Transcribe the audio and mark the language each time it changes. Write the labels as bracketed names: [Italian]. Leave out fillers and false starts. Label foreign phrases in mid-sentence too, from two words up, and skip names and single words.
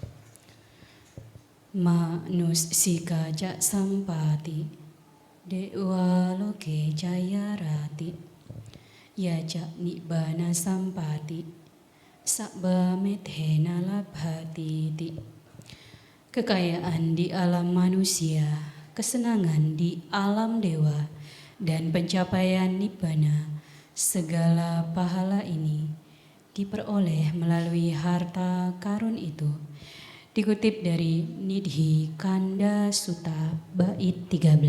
[Pali] Manusika ca sampati dewa loke jayarati yaja nibbana sampati sabba medhena labhati. [Indonesian] Kekayaan di alam manusia, kesenangan di alam dewa, dan pencapaian nibbana, segala pahala ini diperoleh melalui harta karun itu. Dikutip dari Nidhi Kanda Sutta bait 13.